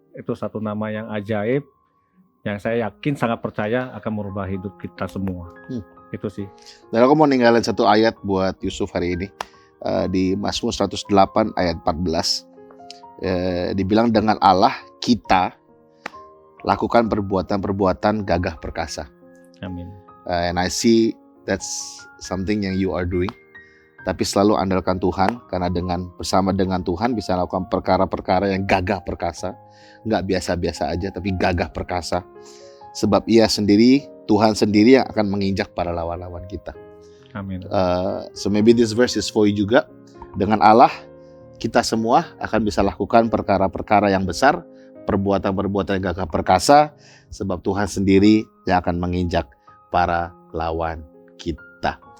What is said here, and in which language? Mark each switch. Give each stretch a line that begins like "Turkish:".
Indonesian: Itu satu nama yang ajaib, yang saya yakin sangat percaya akan merubah hidup kita semua. Itu sih. Dan aku mau ninggalin satu ayat buat Yusuf hari ini. Di Mazmur 108 ayat 14. Dibilang dengan Allah kita lakukan perbuatan-perbuatan gagah perkasa. Amin.
English: And I see that's something
Indonesian: yang
English: you are doing.
Indonesian: Tapi selalu andalkan Tuhan, karena bersama dengan Tuhan bisa lakukan perkara-perkara yang gagah perkasa. Nggak biasa-biasa aja, tapi gagah perkasa. Sebab Ia sendiri, Tuhan sendiri yang akan menginjak para lawan-lawan kita. Amin.
English: So maybe this verse is for you
Indonesian: juga. Dengan Allah, kita semua akan bisa lakukan perkara-perkara yang besar, perbuatan-perbuatan yang gagah perkasa, sebab Tuhan sendiri yang akan menginjak para lawan kita.